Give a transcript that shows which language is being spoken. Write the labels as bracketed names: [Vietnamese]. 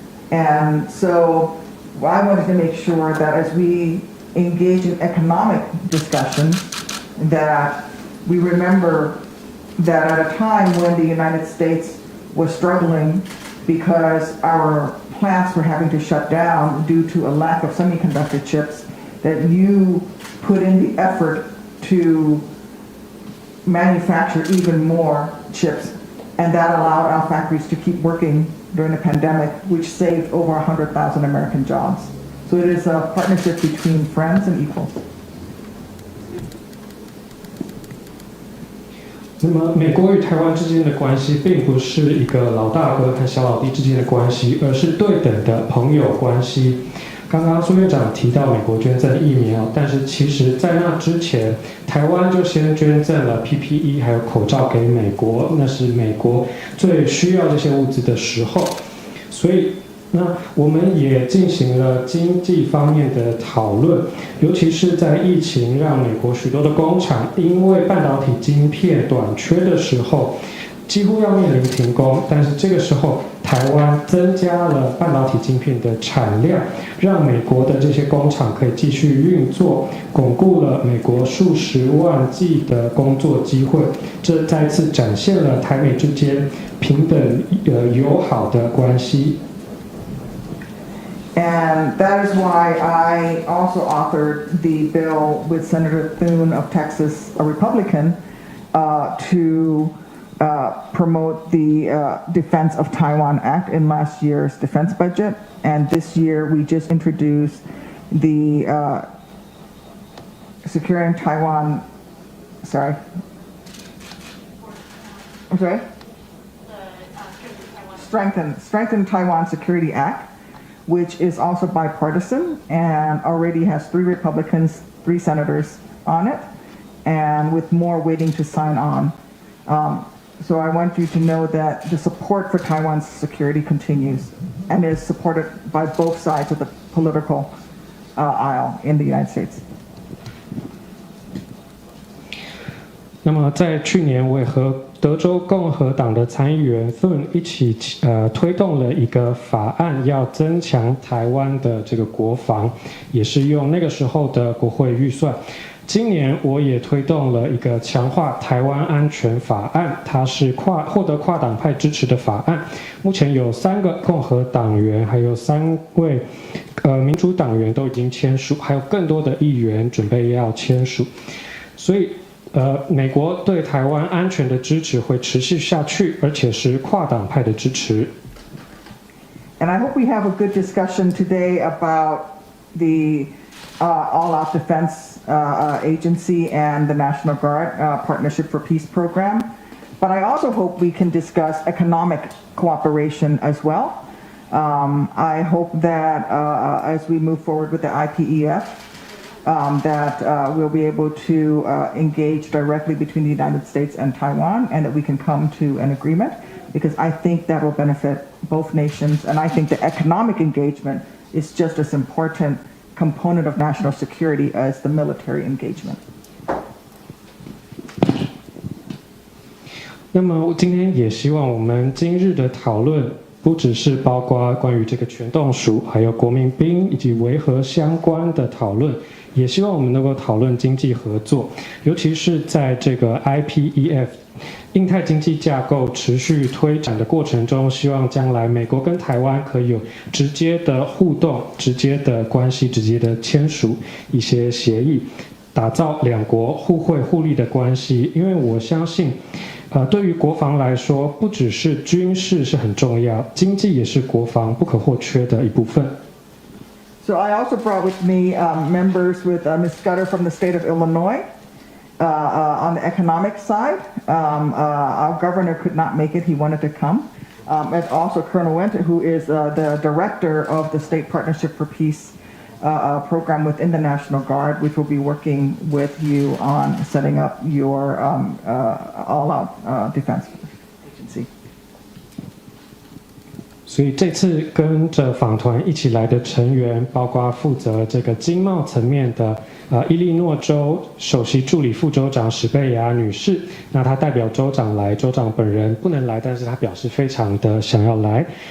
[English] And so I wanted to make sure that as we engage in economic discussions, that we remember that at a time when the United States was struggling because our plants were having to shut down due to a lack of semiconductor chips, that you put in the effort to manufacture even more chips, and that allowed our factories to keep working during the pandemic, which saved over 100,000 American jobs. So it is a partnership between friends and equals. [Chinese] 那么，美国与台湾之间的关系并不是一个老大哥和小老弟之间的关系，而是对等的朋友关系。刚刚苏院长提到美国捐赠疫苗，但是其实在那之前，台湾就先捐赠了 PPE 还有口罩给美国，那是美国最需要这些物资的时候。所以，那我们也进行了经济方面的讨论，尤其是在疫情让美国许多的工厂因为半导体晶片短缺的时候，几乎要面临停工。但是这个时候，台湾增加了半导体晶片的产量，让美国的这些工厂可以继续运作，巩固了美国数十万计的工作机会。这再次展现了台美之间平等友好的关系。 [English] And that is why I also authored the bill with Senator Thune of Texas, a Republican, to promote the Defense of Taiwan Act in last year's defense budget. And this year we just introduced the Securing Taiwan, sorry. I'm sorry? Strengthen Taiwan Security Act, which is also bipartisan and already has 3 Republicans, 3 senators on it, and with more waiting to sign on. So I want you to know that the support for Taiwan's security continues and is supported by both sides of the political aisle in the United States. [Chinese] 那么在去年，我也和德州共和党的参议员 Thune 一起推动了一个法案，要增强台湾的这个国防，也是用那个时候的国会预算。今年我也推动了一个强化台湾安全法案，它是获得跨党派支持的法案。目前有3个共和党员，还有3位民主党员都已经签署，还有更多的议员准备要签署。所以美国对台湾安全的支持会持续下去，而且是跨党派的支持。 [English] And I hope we have a good discussion today about the All-Out Defense Agency and the National Guard Partnership for Peace program. But I also hope we can discuss economic cooperation as well. I hope that as we move forward with the IPEF, that we'll be able to engage directly between the United States and Taiwan, and that we can come to an agreement, because I think that will benefit both nations, and I think the economic engagement is just as important component of national security as the military engagement. [Chinese] 那么今天也希望我们今日的讨论不只是包括关于这个全动署，还有国民兵以及维和相关的讨论，也希望我们能够讨论经济合作，尤其是在这个 IPEF 印太经济架构持续推展的过程中，希望将来美国跟台湾可以有直接的互动、直接的关系、直接的签署一些协议，打造两国互惠互利的关系。因为我相信对于国防来说，不只是军事是很重要，经济也是国防不可或缺的一部分。 [English] So I also brought with me members with Ms. Scudder from the state of Illinois on the economic side. Our governor could not make it. He wanted to come. And also Colonel Winter, who is the director of the State Partnership for Peace program within the National Guard, which will be working with you on setting up your all-out defense agency. [Chinese] 所以这次跟着访团一起来的成员，包括负责这个经贸层面的伊利诺州首席助理副州长史贝亚女士。那她代表州长来，州长本人不能来，但是她表示非常的想要来。